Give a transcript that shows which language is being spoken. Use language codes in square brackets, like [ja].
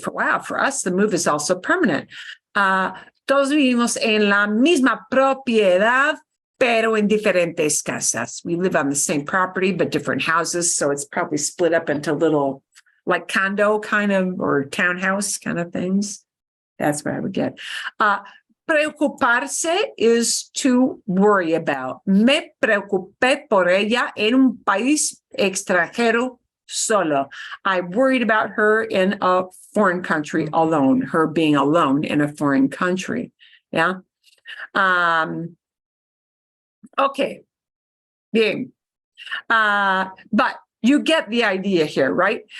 [en] For us, the move is also permanent. [es] Todos vivimos en la misma propiedad, pero en diferentes casas. [en] We live on the same property, but different houses. So it's probably split up into little, like condo kind of, or townhouse kind of things. That's what I would get. Preocuparse is to worry about. [es] Me preocupé por ella en un país extranjero solo. [en] I worried about her in a foreign country alone, her being alone in a foreign country. Yeah. Okay. Bien. But you get the idea here, right?